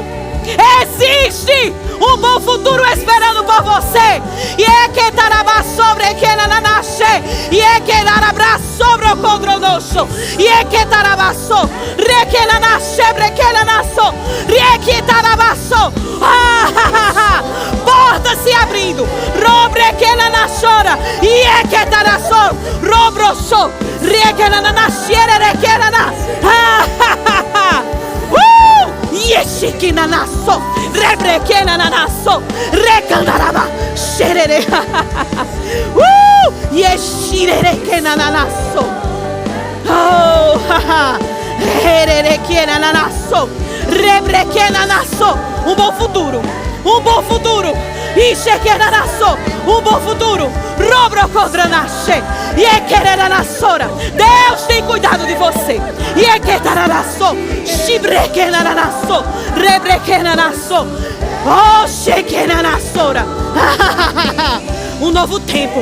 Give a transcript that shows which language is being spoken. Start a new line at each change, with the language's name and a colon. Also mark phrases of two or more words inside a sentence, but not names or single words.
Portuguese: Existe um bom futuro esperando por você. Porta se abrindo. Yeshikinanaso, rebrekenanaso, rekandaraba, sherere. Yeshirekenanaso. Oh, hererekenanaso, rebrekenanaso. Um bom futuro. Um bom futuro. Ishekenanaso. Um bom futuro. Robrokodranache. Deus tem cuidado de você. Um novo tempo.